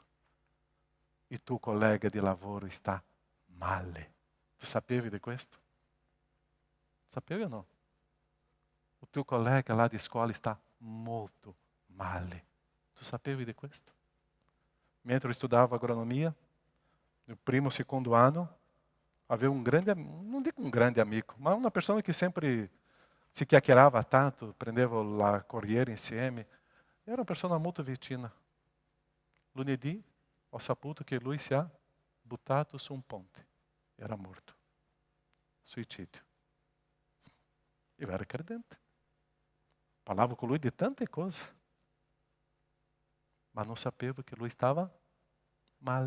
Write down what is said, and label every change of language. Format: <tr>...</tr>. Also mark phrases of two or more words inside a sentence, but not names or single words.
<it>Il tuo collega di lavoro sta male. Tu sapevi di questo? Sapevi o no? Il tuo collega lá di scuola sta molto male. Tu sapevi di questo? Mentre studiavo agronomia, no primo, secondo anno,</it> <pt>havia um grande, não digo um grande amigo, mas uma pessoa que sempre se</pt> <it>chiacchierava tanto, prendeva la Corriere insieme.</it> <pt>Era uma pessoa</pt> <it>molto vicina. Lunedì ho saputo che lui si è buttato su un ponte. Era morto. Suicidio.</it> <pt>Eu era credente.</pt> <it>Parlavo com lui de tante cose. Ma non sapevo che lui stava male.</it>